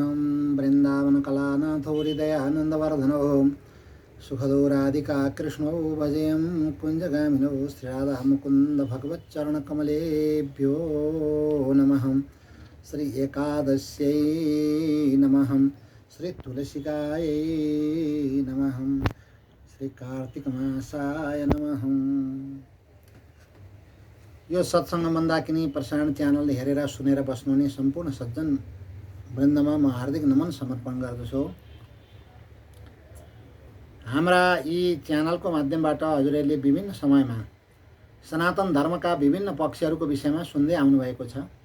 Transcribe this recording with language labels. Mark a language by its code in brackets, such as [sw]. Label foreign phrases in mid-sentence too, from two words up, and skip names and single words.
[sa] वृंदावन कलानाथो हृदयानंदवर्धनो सुखदो राधिका कृष्णो भजेम कुंजगामिनो श्रीराधा मुकुंद भगवच्चरणकमलेभ्यो नमः। श्री एकादश्यै नमः। श्री तुलसिकायै नमः। श्री कार्तिकमासाय नमः। [ne] यो सत्संग मन्दाकिनी प्रसारण च्यानल हेरेर सुनेर बस्नुहुने सम्पूर्ण सज्जन वृन्दमा म हार्दिक नमन समर्पण गर्दछु। हाम्रा यी च्यानलको माध्यमबाट हजुरहरूले विभिन्न समयमा सनातन धर्मका विभिन्न पक्षहरूको विषयमा सुन्दै आउनुभएको छ।